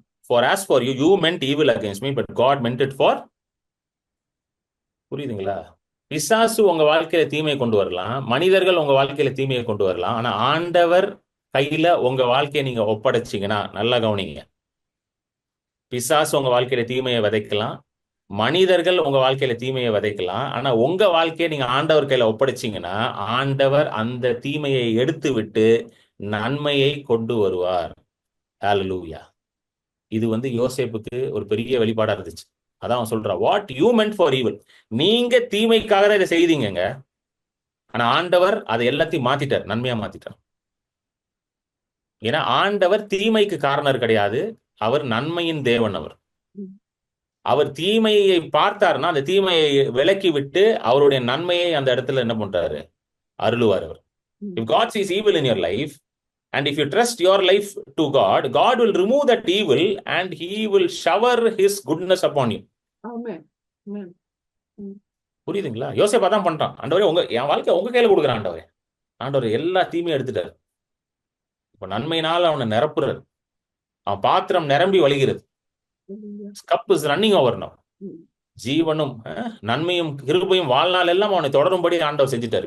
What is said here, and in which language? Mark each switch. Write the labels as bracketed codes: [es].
[en] For as for you meant evil against me, but God meant it for. [ta] புரியுதுங்களா? பிசாசு உங்க வாழ்க்கையில தீமையை கொண்டு வரலாம், மனிதர்கள் உங்க வாழ்க்கையில தீமையை கொண்டு வரலாம். ஆனா ஆண்டவர் கையில உங்க வாழ்க்கையை நீங்க ஒப்படைச்சீங்கன்னா, நல்லா கவனிங்க. பிசாசு உங்க வாழ்க்கையில தீமையை விதைக்கலாம், மனிதர்கள் உங்க வாழ்க்கையில தீமையை விதைக்கலாம். ஆனா உங்க வாழ்க்கையை நீங்க ஆண்டவர் கையில ஒப்படைச்சீங்கன்னா, ஆண்டவர் அந்த தீமையை எடுத்து விட்டு நன்மையை கொண்டு வருவார். ஹalleluya. இது யோசேப்புக்கு ஒரு பெரிய வெளிப்பாடா இருந்துச்சு. அதான் அவன் சொல்றான், what you meant for evil. நீங்க தீமைக்காக தான் இதை செய்தீங்க. ஆனா ஆண்டவர் அதை எல்லாத்தையும் மாத்திட்டார், நன்மையா மாத்திட்டார். ஏன்னா ஆண்டவர் தீமைக்கு காரணர் கிடையாது, அவர் நன்மையின் தேவன். அவர் தீமையை பார்த்தாருன்னா அந்த தீமையை விலக்கி விட்டு அவருடைய நன்மையை அந்த இடத்துல என்ன பண்றாரு, அருளுவார் அவர். [en] If God sees evil in your life and if you trust your life to God, God will remove that evil and he will shower his goodness upon you. Amen. Amen. [ta] புரியுதுங்களா? யோசேப்பு அதான் பண்றான். ஆண்டவரே என் வாழ்க்கை உங்க கையில கொடுக்குறேன் ஆண்டவரே. ஆண்டவர் எல்லா தீமையும் எடுத்துட்டாரு. இப்ப நன்மையினால் அவனை நிரப்புறாரு. அவன் பாத்திரம் நிரம்பி வழிகிறது. Cup is running over now. ஜீவனும் நன்மையும் கிருபையும் வாழ்நாள் எல்லாம் அவனை தொடரும்படி ஆண்டவர் செஞ்சுட்டாரு.